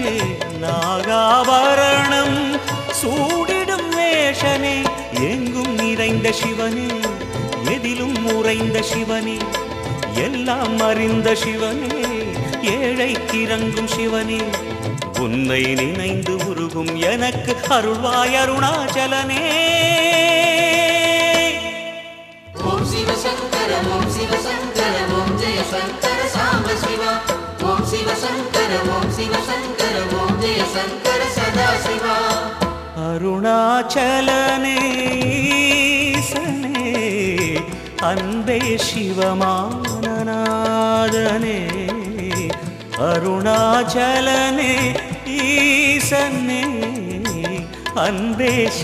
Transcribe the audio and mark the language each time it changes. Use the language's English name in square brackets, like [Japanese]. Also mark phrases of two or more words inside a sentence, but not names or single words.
[Tamil] நாகாபரணம் சூடிடும் வேஷனே எங்கும் நிறைந்த சிவனே எதிலும் உறைந்த சிவனே எல்லாம் அறிந்த சிவனே ஏழைக்கு இறங்கும் சிவனே உன்னை நினைந்து உருகும் எனக்கு அருள்வாய் அருணாச்சலனே [Sanskrit] ओम शिव शंकर ओम शिव शंकर ओम जय शंकर सांब शिवा ओम शिव शंकर ओम शिव शंकर ओम जय शंकर सदा शिवा [Tamil] அருணாச்சலனே ஈசனே அன்பே சிவமானநாதனே அருணாச்சலனே ஈசனே அன்பே